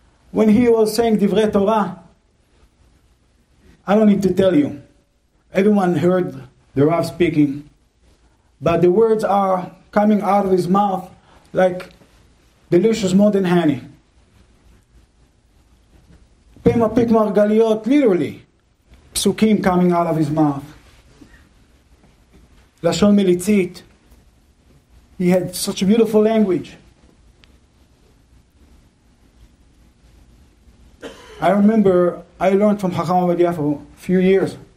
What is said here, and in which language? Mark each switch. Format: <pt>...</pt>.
<en>When he was saying divrei Torah, I don't need to tell you. Everyone heard the Rav speaking, but the words are coming out of his mouth like delicious more than honey.</en> <he>פה מפיק מרגליות, literally.</he> <en>פסוקים coming out of his mouth.</en> <he>לשון מליצית.</he> <en>He had such a beautiful language. I remember I learned from Rav Ovadia for a few years.</en>